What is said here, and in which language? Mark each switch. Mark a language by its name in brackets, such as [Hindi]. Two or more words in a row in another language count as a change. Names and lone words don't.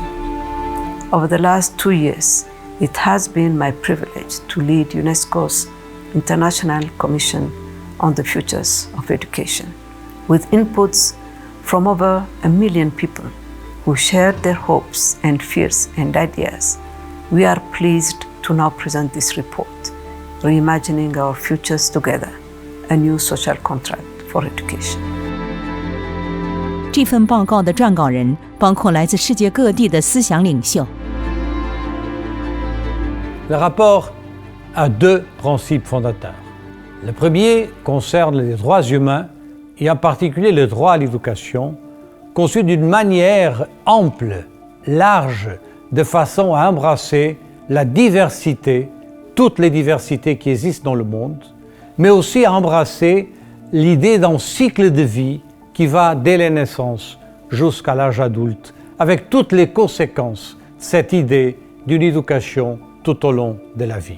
[English] Over the last 2 years, it has been my privilege to lead UNESCO's International Commission on the Futures of Education, with inputs from over 1 million people who shared their hopes and fears and ideas. We are pleased to now present this report, Reimagining Our Futures Together, a new social contract for education. [Chinese] 这份报告的撰稿人包括来自世界各地的思想领袖。 [French] Le rapport a 2 principes fondateurs. Le premier concerne les droits humains et en particulier le droit à l'éducation, conçu d'une manière ample, large, de façon à embrasser la diversité, toutes les diversités qui existent dans le monde, mais aussi à embrasser l'idée d'un cycle de vie qui va dès la naissance jusqu'à l'âge adulte, avec toutes les conséquences de cette idée d'une éducation tout au long de la vie.